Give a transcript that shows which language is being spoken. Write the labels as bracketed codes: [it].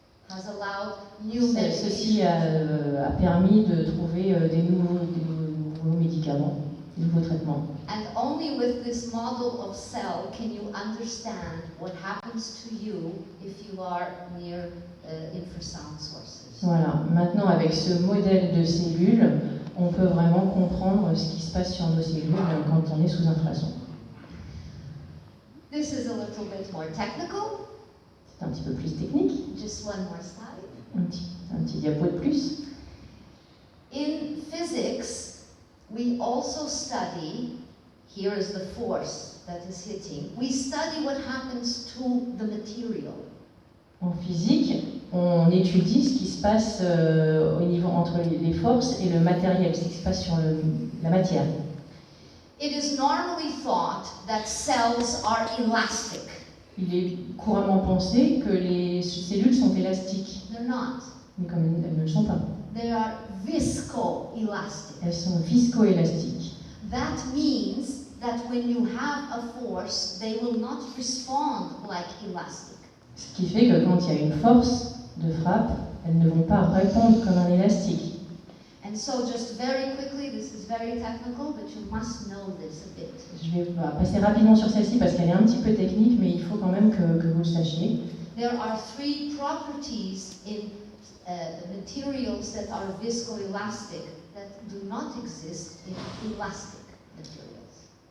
[fr] Ceci a permis de trouver des nouveaux médicaments, des nouveaux traitements. [en] And only with this model of cell can you understand what happens to you if you are near infrasound sources. [fr] Voilà. Maintenant, avec ce modèle de cellules, on peut vraiment comprendre ce qui se passe sur nos cellules quand on est sous infrason. [en] This is a little bit more technical. [fr] C'est un petit peu plus technique. [en] Just one more slide. [fr] Un petit diapo de plus. [en] In physics, we also study, here is the force that is hitting, we study what happens to the material. [fr] En physique, on étudie ce qui se passe au niveau entre les forces et le matériel, ce qui se passe sur la matière. [en] It is normally thought that cells are elastic. [fr] Il est couramment pensé que les cellules sont élastiques. [en] They're not. [fr] Mais comme elles ne le sont pas. [en] They are viscoelastic. [fr] Elles sont viscoélastiques. [en] That means that when you have a force, they will not respond like elastic. [fr] Ce qui fait que quand il y a une force de frappe, elles ne vont pas répondre comme un élastique. [en] And so just very quickly, this is very technical, but you must know this a bit. [fr] Je vais passer rapidement sur celle-ci parce qu'elle est un petit peu technique, mais il faut quand même que vous le sachiez. [en] There are three properties in materials that are viscoelastic that do not exist in elastic materials.